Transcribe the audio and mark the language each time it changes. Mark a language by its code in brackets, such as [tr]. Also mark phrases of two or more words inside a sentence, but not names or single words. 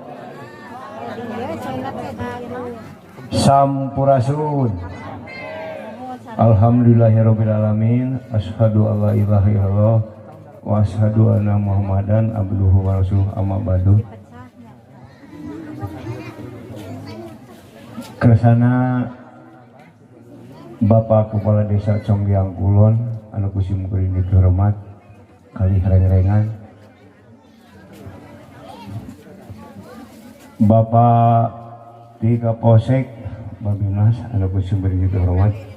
[su] Sampurasun. [ar] الحمد لله رب العالمين أشهد أن لا إله إلا الله وأشهد أن محمدا عبده ورسوله أما بعد. [su] Kersana Bapak [id] Kepala Desa [su] Conggiang Kulon anu kusim kuring dihormat kali reng-rengan, Bapak di Kapolsek Babimnas anu kusim kuring dihormat,